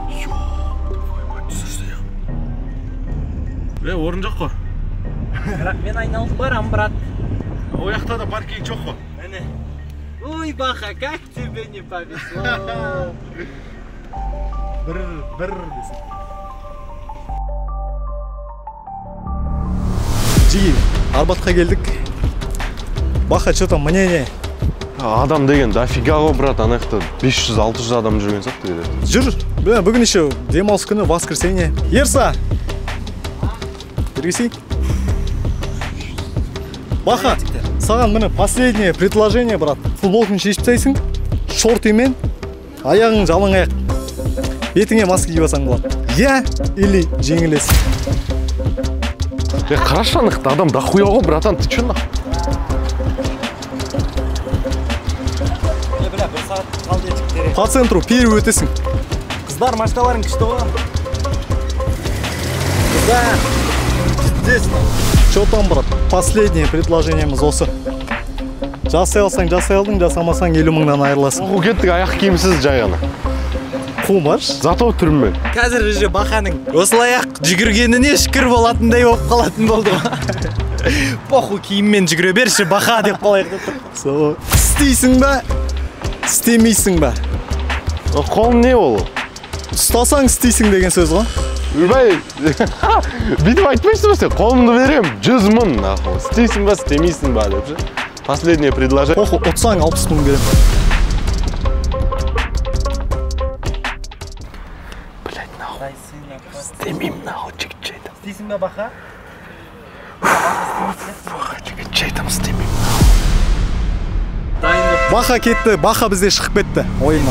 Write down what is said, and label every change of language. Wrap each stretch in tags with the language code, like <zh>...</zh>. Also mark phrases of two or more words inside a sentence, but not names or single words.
<kk>Орын жоқ қой. Бірақ мен айналып барам, брат. О жақта да паркинг жоқ қой. Әне. Ой,</kk> <ru>Баха, как тебе не повезло.</ru> <kk>Бір десің. Жиги, Арбатқа келдік.</kk> <ru>Баха, что там мнение?</ru> <kk>Адам деген дофига ғой, брат, ана жақта 500-600 адам жүрген сияқты деді. Жүр, бүгін еще демалыс күні, воскресенье. Ерса! Бергесей. Баха, саған міне</kk> <ru>последнее предложение,</ru> <kk>брат. Футболканы шешіп тастайсың, шортымен, аяғың жалаң аяқ. Бетіңе маска киіп алсаң болады.</kk> <ru>Я или</ru> <kk>жеңілесің? Қарашы ана жақта адам дохуя ғой, братан,</kk> <ru>ты че нахуй? По центру первый өтесің.</ru> <kk>Қыздар, машиналарың күшті ғой. Қыздар, здесь.</kk> <ru>Что там, брат? Последнее предложениеміз осы.</ru> <kk>Жасай алсаң, жасай алдың, жасамасаң 50 мыңнан айырыласың. Оқу кеттік, аяқ киімсіз жай ғана. Қумаш? Зато түріммен. Қазір уже Баханың осылай-ақ жүгіргеніне шүкір болатындай болып қалатын болды ғой. Похуй, киіммен жүгіре берші, Баха деп қалайық деп тұр. Істейсің ба? Істемейсің ба? Қолың не ол? Ұстасаң істейсің деген сөз ғой. Үрбай, бүйтіп айтпайсың ба сен? Қолымды берем, 100 мың, нахуй. Істейсің ба, істемейсің ба деп ше.</kk> <ru>Последнее предложение.</ru> <kk>Похуй, ұтсаң 60 мың берем.</kk> <ru>Блядь, нахуй.</ru> <kk>Істемейм, нахуй, жігіт жайдым. Істейсің ба, Баха? Жігіт жайдым, істемейм. Баха кетті, Баха бізде шығып кетті ойыннан.</kk>